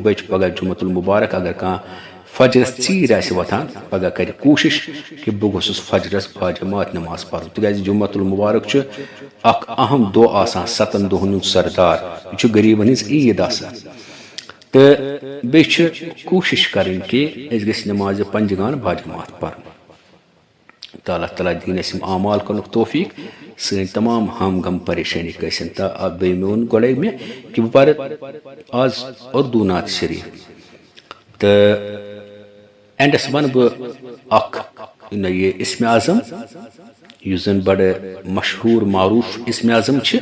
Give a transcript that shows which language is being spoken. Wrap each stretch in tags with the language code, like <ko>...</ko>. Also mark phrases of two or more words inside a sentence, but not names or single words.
<ks>بیٚیہِ چھُ پگہہ جمعۃ المبارک، اگر کانٛہہ فجرس ژیٖرۍ آسہِ وۄتھان پگہہ کرِ کوٗشش کہ بہٕ گوٚژھُس فجرس باجماعت نماز پرُن، تِکیازِ جمعۃ المبارک چھُ اکھ اہم دۄہ آسان، 7 دۄہن ہُنٛد سردار، یہِ چھُ غریٖبن ہٕنٛز عیٖد آسان۔ تہٕ بیٚیہِ چھِ کوٗشش کرٕنۍ کہ أسۍ گژھِ نمازِ پنجگان باجماعت پرُن۔ تو اللہ تعالیٰ دین اسم اعمال کرنُک توفیٖق، سٲنۍ تمام ہم غم پریشانی گژھن۔ تو بیٚیہِ مےٚ ووٚن گۄڈے مےٚ کہ بہٕ پرٕ آز اردو نعت شریف، تہٕ اینڈس ونہٕ بہٕ اکھ یہ اسم اعظم یُس زن بڑٕ مشہوٗر معروٗف اسم اعظم چھِ۔</ks>